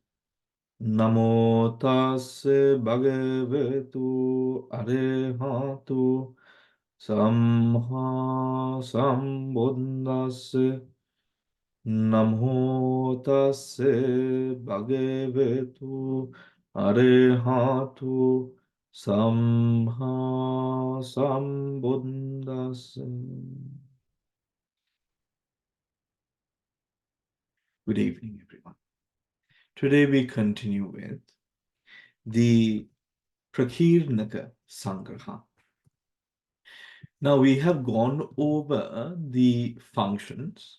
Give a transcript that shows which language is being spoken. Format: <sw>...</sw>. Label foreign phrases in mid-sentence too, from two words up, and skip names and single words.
<pi>Namo tassa bhagavato arahatu samma sambuddhassa. Namo tassa bhagavato arahatu samma sambuddhassa.</pi> <en>Good evening, everyone. Today we continue with the</en> <pi>Dvara Sangaha.</pi> <en>Now we have gone over the functions.</en>